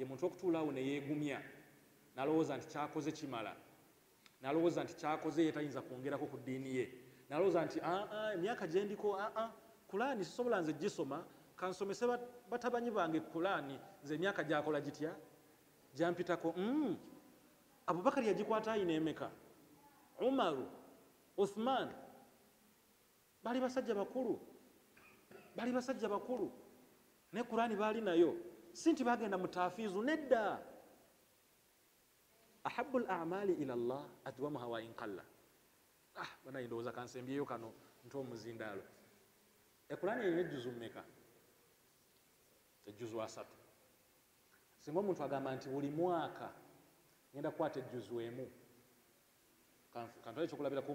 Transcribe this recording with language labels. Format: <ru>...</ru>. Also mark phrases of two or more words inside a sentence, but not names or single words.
<lg>muntu okutuulaawo ne yeegumya n'alowooza nti kyakoze kimala n'alowooza nti kyakoze ye tayinza kwongerako ku ddiini ye n'alowooza nti emyaka gye ndiko kulaani sisobola nze gisoma kansomese batabanyi bange kulaani nze emyaka gyakola gitya gyampitako Abubakar yagikwata ayina emeka Umaru Uthman bali basajja bakulu ne kulaani baali nayo si nti bagenda mu taafiizu nedda</lg> <ar>أحب الأعمال إلى الله أدومها وإن قل</ar> <lg>bana ndowooza kansembyeyo kano nti omuzindaalo ekulaani erina ejjuzu mmeka ejjuzu 3 singa omuntu agamba nti buli mwaka ngenda kukwata ejjuzu emu kantwale ekyokulabirako</lg>